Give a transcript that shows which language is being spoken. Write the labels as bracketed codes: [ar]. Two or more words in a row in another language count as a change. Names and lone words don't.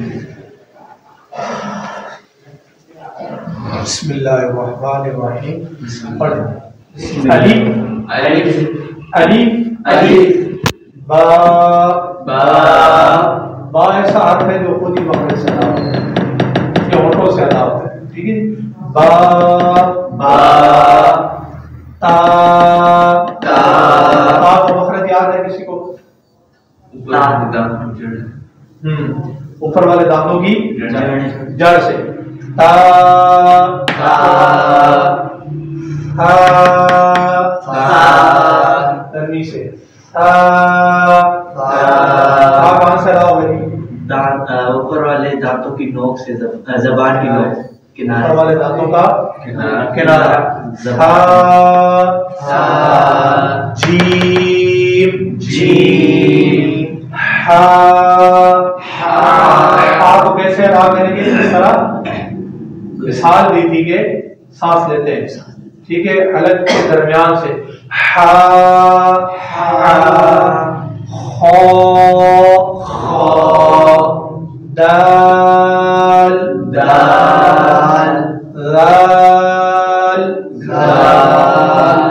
[ar] بسم اللہ الرحمن الرحیم. [ur] الف الف الف با با با ایسا حرف ہے جو خود ہی مخرج سے ادا ہوتا ہے، یہ ہونٹوں سے ادا ہوتا ہے، ٹھیک ہے. با با تا تا تا کو مخرج یاد ہے کسی کو؟ اوپر والے دانتوں کی جڑ سے. تا تا تا نرمی سے. تا تا کہاں سے ادا ہوگی؟ اوپر والے دانتوں کی نوک سے، زبان کی نوک کنارے، اوپر والے دانتوں کا کنارہ. تا تا جیم جیم ہا ہا کو کیسے ادا کریں گے؟ اس طرح مثال دی تھی کہ سانس لیتے ہیں، ٹھیک ہے، حلق کے درمیان سے. ہا ہا خو خو دال دال ذال ذال.